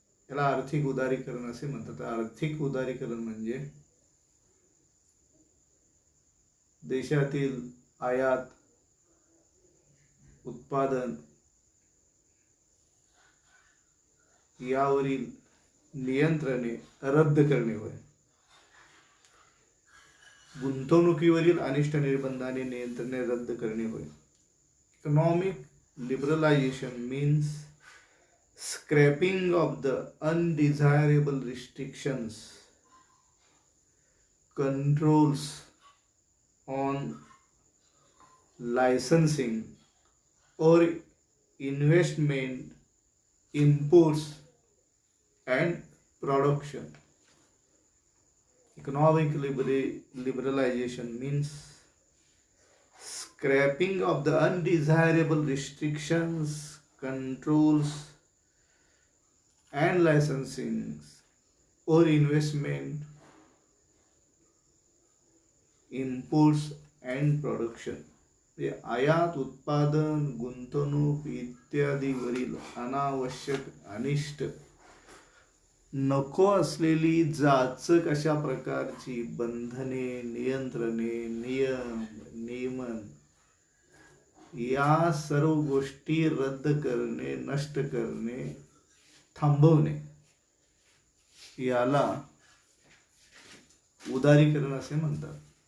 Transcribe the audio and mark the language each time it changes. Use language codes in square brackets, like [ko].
[mr] याला आर्थिक उदारीकरण असे म्हणतात. आर्थिक उदारीकरण म्हणजे देशातील आयात, उत्पादन यावरील नियंत्रणे रद्द करणे होय. गुंतवणुकीवरील अनिष्ट निर्बंध आणि नियंत्रणे रद्द करणे होय. [en] Economic liberalisation means scrapping of the undesirable restrictions, controls on licensing or investment, imports and production. Economic liberalization means scrapping of the undesirable restrictions, controls and licensing or investment, imports and production. [mr] आयात, उत्पादन, गुंतवणूक इत्यादीवरील अनावश्यक, अनिष्ट, नको असलेली जाचक अशा प्रकारची बंधने, नियंत्रणे, नियम, नियमन या सर्व गोष्टी रद्द करणे, नष्ट करणे, थांबवणे याला उदारीकरण असे म्हणतात.